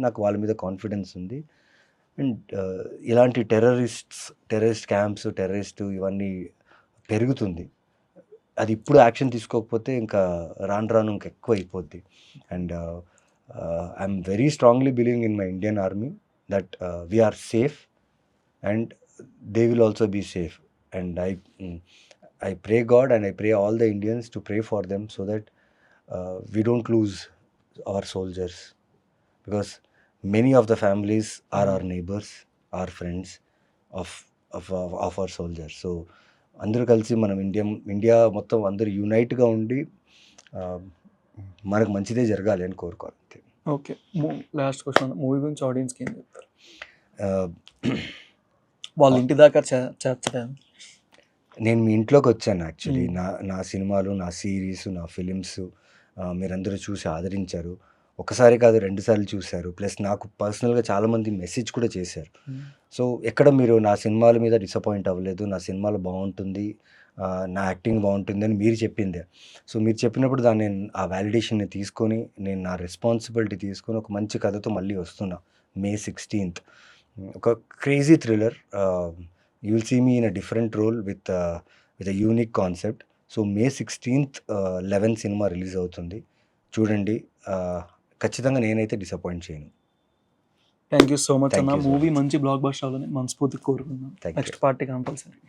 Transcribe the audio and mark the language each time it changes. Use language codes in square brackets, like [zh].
[te] నాకు వాళ్ళ మీద కాన్ఫిడెన్స్ ఉంది. అండ్ ఇలాంటి టెర్రరిస్ట్ క్యాంప్స్, ఇవన్నీ పెరుగుతుంది. అది ఇప్పుడు యాక్షన్ తీసుకోకపోతే ఇంకా రాను ఇంకా ఎక్కువ అయిపోద్ది. [en] And I'm very strongly believing in my Indian army that we are safe and they will also be safe. [te] And [en] I pray God and I pray all the Indians to pray for them so that we don't lose our soldiers, because many of the families are our neighbors, our friends of our soldiers. So [te] అందరూ కలిసి మనం India మొత్తం అందరూ యూనైట్గా ఉండి మనకు మంచిదే జరగాలి అని కోరుకోవాలి. ఓకే, లాస్ట్ క్వశ్చన్, మూవీ గురించి ఆడియన్స్కి ఏం చెప్తారు? వాళ్ళ ఇంటి దాకా చేర్చడం. నేను మీ ఇంట్లోకి వచ్చాను యాక్చువల్లీ. నా సినిమాలు, నా సిరీస్, నా ఫిలిమ్స్ మీరందరూ చూసి ఆదరించారు. ఒకసారి కాదు 2 సార్లు చూశారు. ప్లస్ నాకు పర్సనల్గా చాలామంది మెసేజ్ కూడా చేశారు. సో ఎక్కడ మీరు నా సినిమాల మీద డిసప్పాయింట్ అవ్వలేదు, నా సినిమాలు బాగుంటుంది, నా యాక్టింగ్ బాగుంటుంది అని మీరు చెప్పిందే. సో మీరు చెప్పినప్పుడు దాన్ని నేను ఆ వ్యాలిడేషన్ని తీసుకొని నేను నా రెస్పాన్సిబిలిటీ తీసుకొని ఒక మంచి కథతో మళ్ళీ వస్తున్నా. [en] May 16th [te] ఒక crazy thriller. [en] You will see me in a different role with a unique concept. [te] So May 16th 11 cinema release అవుతుంది, చూడండి. ఖచ్చితంగా నేనైతే డిసప్పాయింట్ చేయను. థ్యాంక్ యూ సో మచ్ అన్న. మూవీ మంచి బ్లాక్ బస్టర్ అవ్వాలని మనస్ఫూర్తిగా కోరుకున్నాను. Next party compulsory.